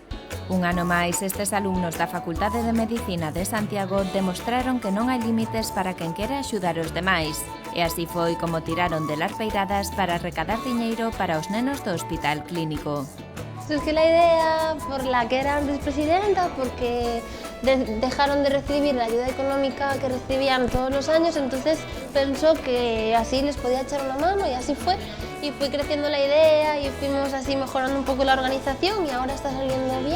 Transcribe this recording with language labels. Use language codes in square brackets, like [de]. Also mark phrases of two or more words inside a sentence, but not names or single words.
[gl] Un ano máis, estes alumnos da Facultade de Medicina de Santiago demostraron que non hai límites para quen quere axudar os demais, e así foi como tiraron de larpeiradas para recadar diñeiro para os nenos do Hospital Clínico. [es] Surgió la idea por la que era antes presidenta, porque dejaron de recibir la ayuda económica que recibían todos los años, entonces pensó que así les podía echar una mano y así fue. Y fue creciendo la idea y fuimos así mejorando un poco la organización y ahora está saliendo bien.